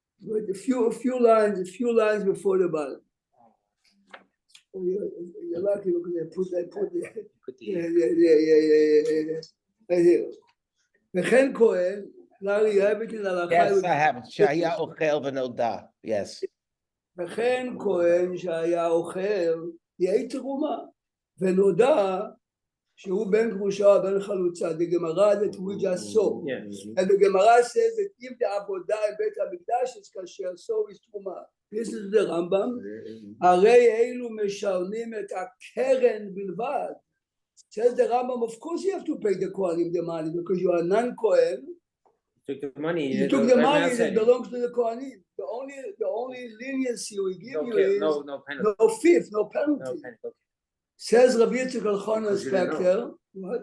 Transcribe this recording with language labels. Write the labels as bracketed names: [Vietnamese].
[English] But a few lines before the bottom. Oh, you're lucky because I put yeah. Right here. V'chen Kohen, Larry, you have it in Halacha. Yes, I have it. [Hebrew] Shaya ochel v'noda. [English] Yes. [Hebrew] וכן כהן שהיה אוכל יהיה תרומה, ונודע שהוא בן גרושה או בן חלוצה. [English] The Gemara that we just saw. And the Gemara says that if the עבודה in בית המקדש is kasher, so is תרומה. This is the Rambam. [Hebrew] הרי אלו משלמים את הקרן בלבד. [English] Says the Rambam, of course you have to pay the Kohanim the money because you are non-Kohen. Took the money. You took the money that belongs to the Kohanim. The only leniency we give you is no penalty. no fifth, no penalty. No penalty. Says Rabbi Yitzchak Elchanan Spector. What?